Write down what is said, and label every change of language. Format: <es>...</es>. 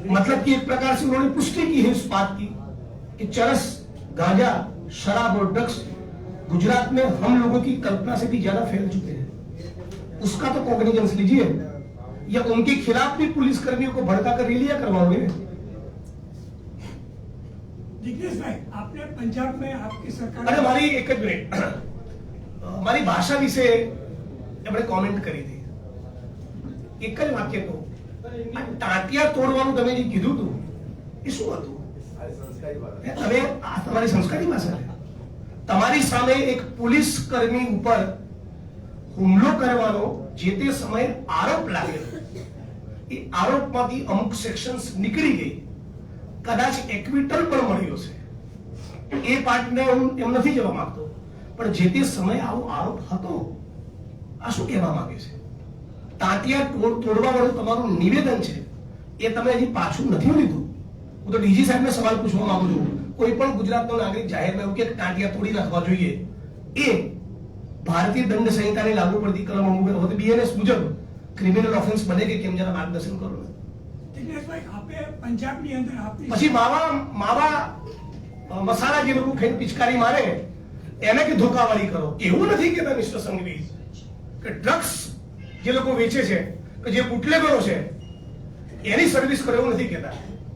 <hi>मतलब कि एक प्रकार से उन्होंने पुष्टि की है इस बात की कि चरस, गांजा, शराब और ड्रग्स गुजरात में हम लोगों की कल्पना से भी ज्यादा फैल चुके हैं। उसका तो कॉग्निजेंस लीजिए, या उनके खिलाफ भी पुलिस कर्मियों को भड़का कर रैलियां करवाओगे। जिग्नेश भाई, आपने पंजाब में आपकी सरकार</hi> <gu>अरे मारी एक જ મિનિટ, મારી ભાષા વિશે એમણે કોમેન્ટ કરી હતી। એક જ વાક્ય કહું, આ ટાંટિયા તોડવાનું તમે જે કીધું હતું એ શું હતું?</gu> <hi>संस्कारी बात है।</hi> <gu>તમે આ તમારી સંસ્કારી ભાષા છે। તમારી સામે એક પોલીસ કર્મી ઉપર હુમલો કરવાનો જે તે સમયે આરોપ લાગેલો, એ આરોપમાંથી અમુક સેક્શન્સ નીકળી ગઈ, કદાચ એક્વિટલ પણ મળ્યો છે, એ પાર્ટને હું એમ નથી જવા માંગતો, પણ જે તે સમયે આવો આરોપ હતો, આ શું કહેવા માંગે છે? તાંતિયા તોડવા વાળું તમારું નિવેદન છે એ તમે હજી પાછું નથી લીધું। હું તો ડીજી સાહેબને સવાલ પૂછવા માંગુ છું, કોઈ પણ ગુજરાતનો નાગરિક જાહેરમાં એવું કે તાંતિયા તોડી નાખવા જોઈએ, એ ભારતીય દંડ સંહિતાની લાગુ પડતી કલમ અમુક બીએનએસ મુજબ ક્રિમિનલ ઓફેન્સ બને કે કેમ, જરા માર્ગદર્શન કરો ને। जिग्नेश भाई, आपे पंजाब ની અંદર આપની પછી માવા મસાલા જે લોકો ખાઈને પિચકારી મારે એને કે ધોકાવાળી કરો, એવું નથી કહેતા મિસ્ટર સંઘવી કે ડ્રગ્સ જે લોકો વેચે છે કે જે બુટલેગરો છે એની સર્વિસ કરો, એવું નથી કહેતા।</gu>